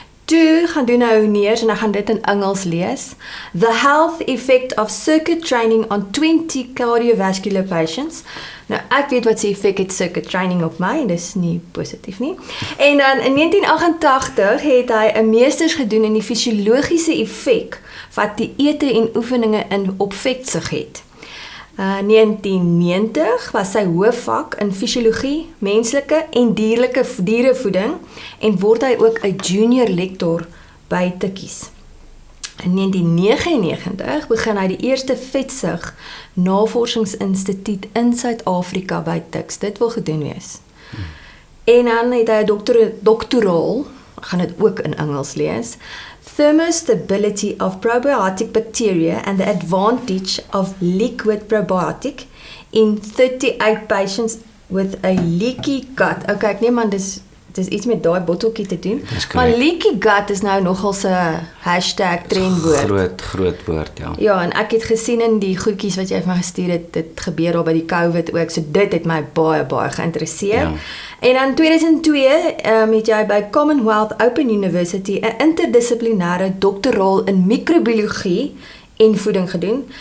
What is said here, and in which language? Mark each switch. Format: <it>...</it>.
<af>Toe gaan doen nou neers en ek gaan dit in Engels lees.</af> <en>The health effect of circuit training on 20 cardiovascular patients.</en> <af>Nou ek weet wat se effek het circuit training op my en dis nie positief nie. En dan in 1988 het hy 'n meesters gedoen in die fisiologiese effek wat die ete en oefeninge op vetsug het. 1990 was sy hoofvak in fisiologie, menslike en dierevoeding en word hy ook 'n junior lektor by tikkies. In 1999 begin hy die eerste vetsug navorsingsinstituut in Suid-Afrika by TIKS. Dit wil gedoen wees. En dan het hy 'n doktoraal, ek gaan dit ook in Engels lees,</af> <en>Thermostability of probiotic bacteria and the advantage of liquid probiotic in 38 patients with a leaky gut.</en> <af>Okay, ek neem aan dis iets met daai botteltjie te doen. Maar leaky gut is nou nogal 'n hashtag trendwoord. Groot woord, ja. Ja, en ek het gesien in die goedjies wat jy vir my gestuur het, dit gebeur daar by die COVID ook, so dit het my baie geïnteresseer. Ja. En in 2002 het jy by Commonwealth Open University 'n interdissiplinêre doktoraal in microbiologie en voeding gedoen.</af>